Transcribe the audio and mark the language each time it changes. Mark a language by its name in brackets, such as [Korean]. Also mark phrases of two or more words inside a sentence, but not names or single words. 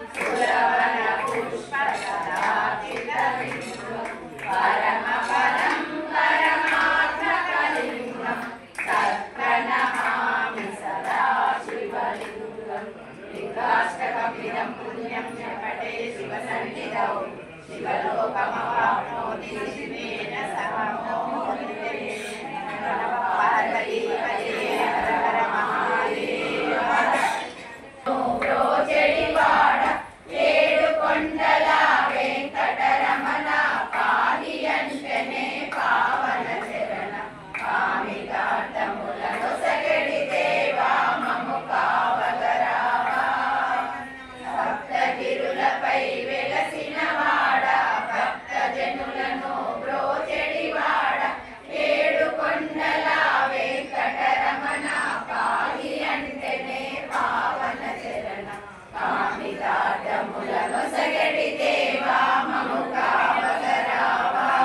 [Sanskrit] सुरवरपुष्पसदार्चितलिङ्गं परमपदं परमात्मकलिङ्गं तत्प्रणमामि सदा शिवलिङ्गं लिङ्गाष्टकमिदं पुण्यं च पठे शिवसन्निधौ शिवलोकमवाप्नोति शिवेन सह मोदिते पार्वतीपते हर हर महादेव [Telugu] ब्रोचडिवाड ఏడుకొండల వెంకటరమణ పాలి అంటనే పావన చరణ కామితార్థములను సగడి దేవా మము కావగరావా సప్తగిరులపై వెలసిన వాడ భక్తజనులను బ్రోచెడివాడ ఏడుకొండల వెంకటరమణ పాలి అంటనే పావన చరణ కామితార్థములను సగడి దేవా మము కావగరావా